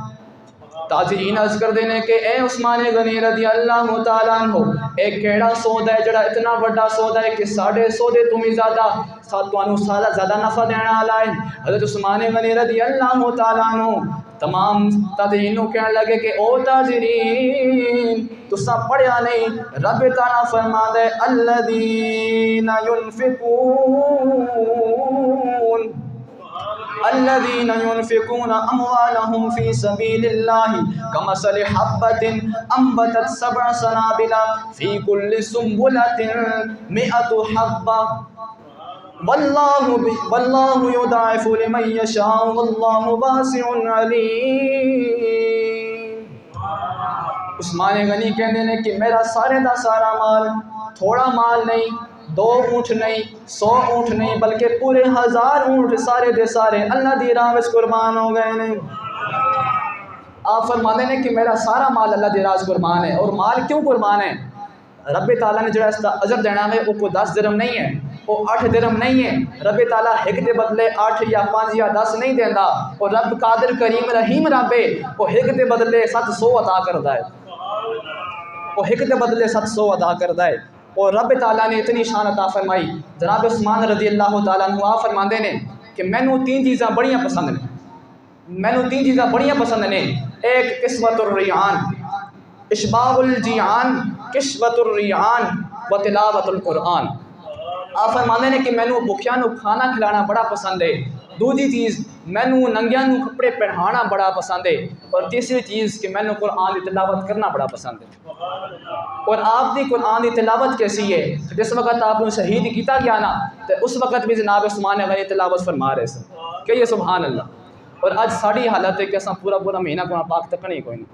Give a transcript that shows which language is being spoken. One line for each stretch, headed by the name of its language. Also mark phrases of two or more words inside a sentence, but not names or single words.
Urdu: تاجرین عرض کر دینے کہ اے عثمان غنی
Arabic: رضی اللہ تعالیٰ عنہ
Urdu: ایک کیڑا سودا ہے جڑا اتنا بڑا سودا ہے کہ 150 سودے تمہیں زیادہ نفع دینا والا ہے۔
Punjabi: حضرت عثمان غنی
Arabic: رضی اللہ تعالیٰ عنہ
Punjabi: تمام تاجرینوں کہنے لگے کہ او تاجرین تساں پڑھیا نہیں، رب تعالیٰ فرماتا ہے الذین
Arabic: ينفقون اموالهم في سبيل الله كمثل حبة انبتت 7 سنابل في كل سنبلة 100 حبة والله يضاعف لمن يشاء والله واسع عليم۔
Punjabi: عثمان غنی کہنے نے کہ میرا سارے دا سارا مال، تھوڑا مال نہیں، 2 اونٹ نہیں، 100 اونٹ نہیں، بلکہ پورے 1000 اونٹ سارے دے سارے اللہ دی راہ وچ قربان ہو گئے نے۔
Urdu: آپ فرماتے ہیں کہ میرا سارا مال اللہ دی راہ قربان ہے۔ اور مال کیوں قربان ہے؟
Punjabi: رب تعالیٰ نے جڑا اس کا اجر دینا ہے وہ کوئی 10 درہم نہیں ہے، وہ 8 درہم نہیں ہے، رب تعالیٰ ایک دے بدلے 8 یا 5 یا 10 نہیں دینا، اور رب قادر کریم رحیم رب ہے، وہ ایک دے بدلے 700 عطا کرتا ہے، وہ ایک دے بدلے 700 عطا کرتا ہے۔ اور رب تعالیٰ نے اتنی شان عطا فرمائی، جناب عثمان
Arabic: رضی اللہ تعالیٰ عنہ
Punjabi: آپ فرماندے نے کہ مینوں 3 چیزاں بڑیاں پسند نے، مینوں 3 چیزاں بڑیاں پسند نے، ایک
Arabic: قسمت الریعان، اشباع الجیعان، کشوت الریعان و تلاوت القرآن۔
Punjabi: آپ فرماندے نے کہ مینوں بھکھیاں نوں کھانا کھلانا بڑا پسند ہے، دوسری چیز مینوں ننگیاں نوں کپڑے پہنانا بڑا پسند ہے، اور تیسری چیز کہ مینوں قرآن کی تلاوت کرنا بڑا پسند ہے۔ اور آپ دی قرآن کی تلاوت کیسی ہے؟ جس وقت آپ کو شہید کیتا گیا نا تو اس وقت بھی جناب عثمان غنی تلاوت فرما رہے سن، کہیے
Arabic: سبحان اللہ۔
Punjabi: اور آج ساری حالت ہے کہ اساں پورا مہینہ قرآن پاک تکنے کوئی نہیں۔